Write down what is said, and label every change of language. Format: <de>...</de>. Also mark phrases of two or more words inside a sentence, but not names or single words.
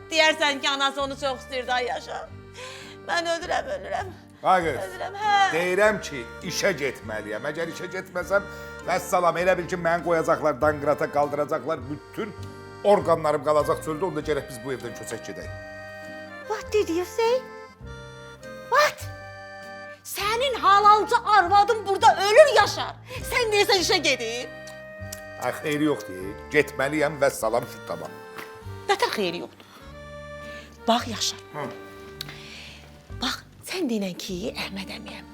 <az>Deyərsən ki, anası onu çox istəyirdi, ay Yaşar. Mən ölürəm. Ay qız, Ölürəm, hə. deyirəm ki, işə getməliyəm. Əgər işə getməsəm, vəssalam, elə bil ki, məni qoyacaqlar, danqırata qaldıracaqlar, bütün orqanlarım qalacaq çöldə, onda gərək biz bu evdən köçək gedək.</az> <en>What did you say? What?</en> <az>Sənin halalca arvadın burada ölür, Yaşar. Sən deyirsən işə gedib. Ay, xeyri yoxdur, getməliyəm, vəssalam,</az> <tr>şu tamam.</tr> <az>Nətər xeyri yoxdur? Bax, Yaşar. Bax, sən deyinən ki, Əhməd əmiyəm.</az>